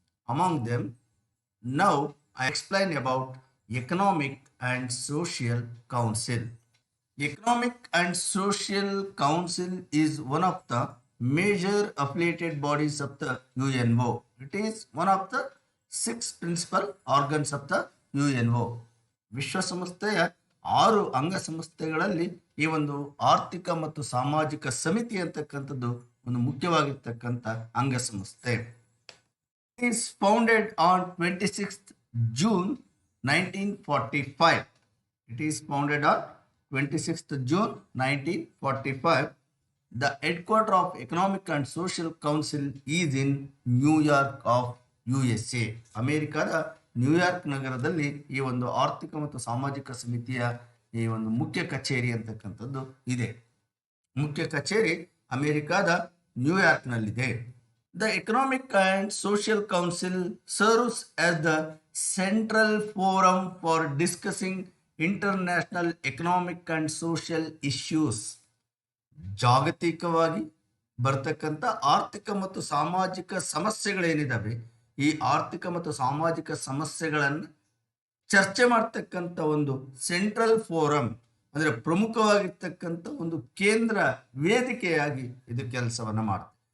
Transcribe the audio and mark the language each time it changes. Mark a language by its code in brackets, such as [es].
[en] Among them, now I explain about Economic and Social Council. Economic and Social Council is one of the major affiliated bodies of the UNO. It is one of the 6 principal organs of the UNO. [kn] ವಿಶ್ವಸಂಸ್ಥೆಯ 6 ಅಂಗಸಂಸ್ಥೆಗಳಲ್ಲಿ ಈ ಒಂದು ಆರ್ಥಿಕ ಮತ್ತು ಸಾಮಾಜಿಕ ಸಮಿತಿ ಅಂತಕ್ಕಂಥದ್ದು ಒಂದು ಮುಖ್ಯವಾಗಿರ್ತಕ್ಕಂಥ ಅಂಗಸಂಸ್ಥೆ. [en] It is founded on 26th June 1945. It is founded on 26th June 1945. The headquarters of Economic and Social Council is in New York of USA. [kn] ಅಮೆರಿಕದ ನ್ಯೂಯಾರ್ಕ್ ನಗರದಲ್ಲಿ ಈ ಒಂದು ಆರ್ಥಿಕ ಮತ್ತು ಸಾಮಾಜಿಕ ಸಮಿತಿಯ ಈ ಒಂದು ಮುಖ್ಯ ಕಚೇರಿ ಅಂತಕ್ಕಂಥದ್ದು ಇದೆ. ಮುಖ್ಯ ಕಚೇರಿ ಅಮೆರಿಕದ ನ್ಯೂಯಾರ್ಕ್ನಲ್ಲಿದೆ. [en] The Economic and Social Council serves as the central forum for discussing international economic and social issues. [kn] ಜಾಗತಿಕವಾಗಿ ಬರ್ತಕ್ಕಂಥ ಆರ್ಥಿಕ ಮತ್ತು ಸಾಮಾಜಿಕ ಸಮಸ್ಯೆಗಳೇನಿದಾವೆ, ಈ ಆರ್ಥಿಕ ಮತ್ತು ಸಾಮಾಜಿಕ ಸಮಸ್ಯೆಗಳನ್ನು ಚರ್ಚೆ ಮಾಡ್ತಕ್ಕಂಥ ಒಂದು [en] central forum, [kn] ಅಂದರೆ ಪ್ರಮುಖವಾಗಿರ್ತಕ್ಕಂಥ ಒಂದು ಕೇಂದ್ರ ವೇದಿಕೆಯಾಗಿ ಇದು ಕೆಲಸವನ್ನು ಮಾಡುತ್ತೆ.